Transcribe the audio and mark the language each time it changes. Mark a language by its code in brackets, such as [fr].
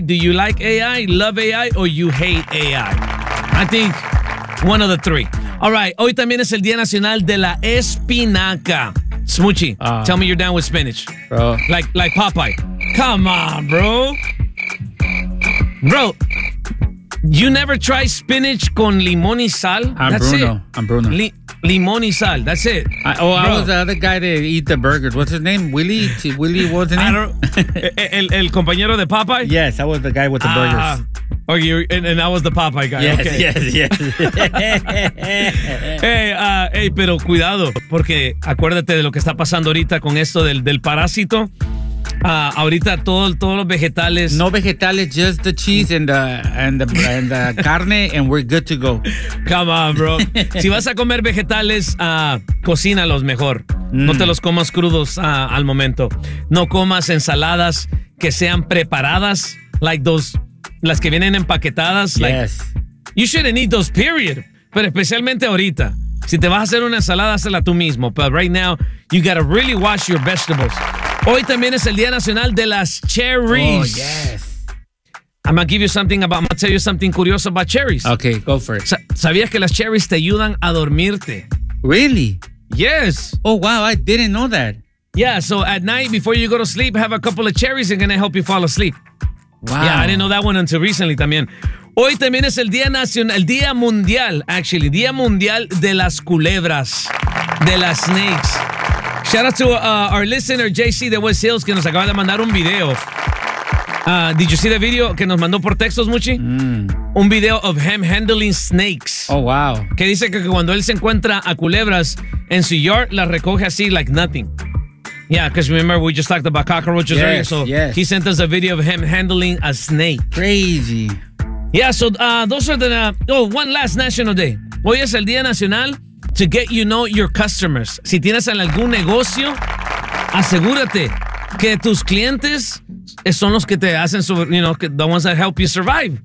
[en] Do you like AI, love AI, or you hate AI? I think one of the three. [es] All right, hoy también es el Día Nacional de la Espinaca. [en] Smoochie, tell me you're down with spinach. Bro. Like Popeye. Come on, bro. Bro, you never try spinach [es] con limón y sal? [en] I'm Bruno. [es] Limón y sal, [en] that's it. I was the other guy that eat the burgers. What's his name? Willie, what's his name? [es] el compañero de Popeye? [en] Yes, I was the guy with the burgers. Okay, and I was the Popeye guy. Yes, okay. Yes. [es] hey, pero cuidado, porque acuérdate de lo que está pasando ahorita con esto del parásito. Ahorita todos los vegetales. No vegetales, [en] just the cheese and the carne, and we're good to go. Come on, bro. [es] Si vas a comer vegetales, cocínalos mejor. No te los comas crudos al momento. No comas ensaladas que sean preparadas, [en] like those, [es] las que vienen empaquetadas. [en] Yes. Like, you shouldn't eat those, period. [es] Pero especialmente ahorita. Si te vas a hacer una ensalada, hazla tú mismo. [en] But right now, you gotta really wash your vegetables. [es] Hoy también es el Día Nacional de las Cherries. [en] Oh, yes. I'm gonna tell you something curious about cherries. Okay, go for it. [es] ¿Sabías que las cherries te ayudan a dormirte? [en] Really? Yes. Oh, wow, I didn't know that. Yeah, so at night, before you go to sleep, have a couple of cherries and gonna help you fall asleep. Wow. Yeah, I didn't know that one until recently también. [es] Hoy también es Día Mundial de las Culebras, de las Snakes. [en] Shout out to our listener, [es] JC de West Hills, que nos acaba de mandar un video. [en] Did you see the video [es] que nos mandó por textos, [en] Muchi? Un video of him handling snakes. Oh, wow. [es] Que dice que cuando él se encuentra a culebras en su yard, las recoge así, [en] like nothing. Yeah, because remember, we just talked about cockroaches earlier. Yes, so yes. He sent us a video of him handling a snake. Crazy. Yeah, so those are one last national day. [es] Hoy es el Día Nacional [en] to get you know your customers. [es] Si tienes algún negocio, asegúrate que tus clientes son los que te hacen, [en] the ones that help you survive.